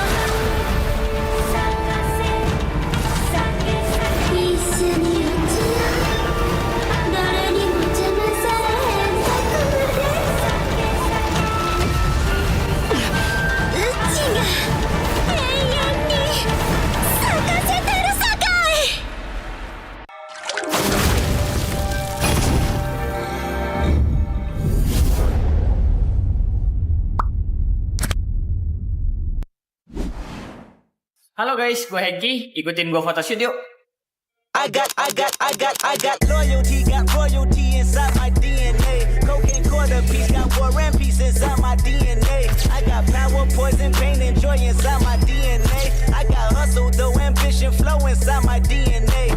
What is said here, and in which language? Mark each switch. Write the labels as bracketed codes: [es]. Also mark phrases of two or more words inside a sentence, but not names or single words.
[ja] 一緒に落ちよう。誰にも邪魔されへんとこまで。うちが永遠に咲かせてるさかい。 [id] Halo guys, gue Hengki, ikutin gue photoshoot yuk. [en] I got loyalty, got royalty inside my DNA. Cocaine quarter piece, got war and peace inside my DNA. I got power, poison, pain, and joy inside my DNA. I got hustle, though, ambition, flow inside my DNA.